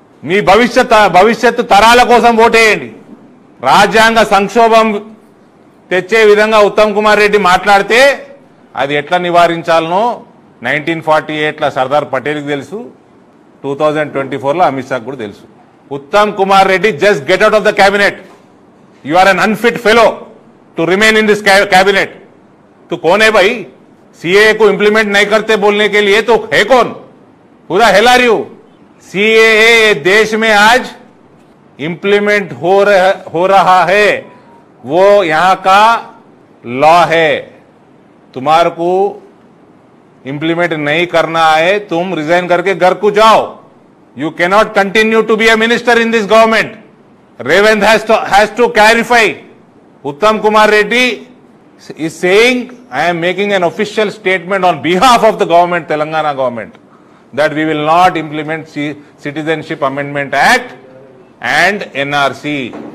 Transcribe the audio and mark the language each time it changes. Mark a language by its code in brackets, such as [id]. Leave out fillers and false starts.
[te] మీ భవిష్యత్తు తరాల కోసం ఓటేయండి. రాజ్యాంగ సంక్షోభం తెచ్చే విధంగా ఉత్తమ్ కుమార్ రెడ్డి మాట్లాడితే అది ఎట్లా నివారించాలనో 1948లో సర్దార్ పటేల్కి తెలుసు, 2024లో అమిత్ షాకు కూడా తెలుసు. [en] Uttam Kumar Reddy just get out of the cabinet. You are an unfit fellow to remain in this cabinet. [hi] तो कौन है भाई? सीएए को इंप्लीमेंट नहीं करते बोलने के लिए तो है कौन? पूरा हेला रही हो. सीएए देश में आज इंप्लीमेंट हो रहा है, वो यहां का लॉ है. तुम्हारे को इंप्लीमेंट नहीं करना है, तुम रिजाइन करके घर को जाओ. [en] You cannot continue to be a minister in this government. Revanth has to clarify. Uttam Kumar Reddy is saying, I am making an official statement on behalf of the government, Telangana government, that we will not implement Citizenship Amendment Act and NRC.